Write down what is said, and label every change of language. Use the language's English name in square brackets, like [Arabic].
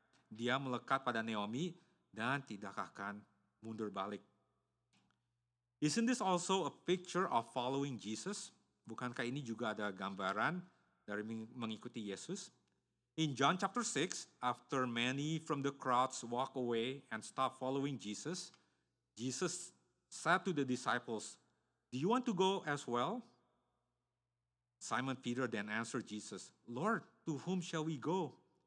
[Indonesian] Dia melekat pada Naomi dan tidak akan mundur balik. [English] Isn't this also a picture of following Jesus? [Indonesian] Bukankah ini juga ada gambaran dari mengikuti Yesus? [English] In John chapter 6, after many from the crowds walk away and stop following Jesus, Jesus said to the disciples, "Do you want to go as well?" Simon Peter then answered Jesus, "Lord, to whom shall we go?